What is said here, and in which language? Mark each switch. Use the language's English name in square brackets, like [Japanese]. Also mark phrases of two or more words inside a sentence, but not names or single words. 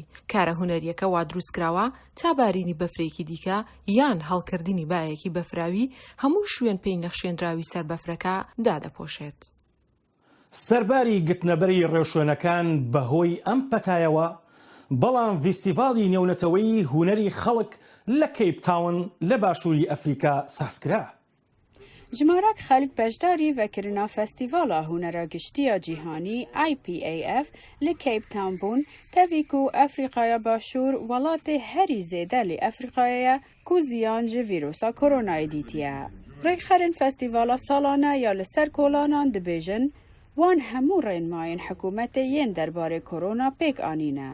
[Central Kurdish] کارە هونەریەکە وا دروست کراوە تا بارینی بەفرێکی دیکە یان هەڵکردنی بایەکی بەفراوی هەموو شوێن پێی نەخشێنراوی سەر بەفرەکە دادەپۆشێت. سەرباری گتنەبەری ڕێوشوێنەکان بەهۆی ئەم پەتایەوە بەڵام ڤیستیڤاڵی نێونەتەوەی هونەری خەڵک لە کەیپ تاون لە باشووری ئەفریقا سازکرا. [Kurdish] ژمارەك خەلک بەشداری vekirina Festîvala Hunera Giştiya Cîhanî IPAF li Cape Town bûn tevî ku Efrîqaya Başûr welatê herî zêde li Efrîqayê ye ku ziyan ji vîrusa koronayê dîtiye. Rêxerên Festîvala salane ya li ser kolanan dibêjin wan hemû rênmayên hikûmetê yên derbarê korona pêk anîne.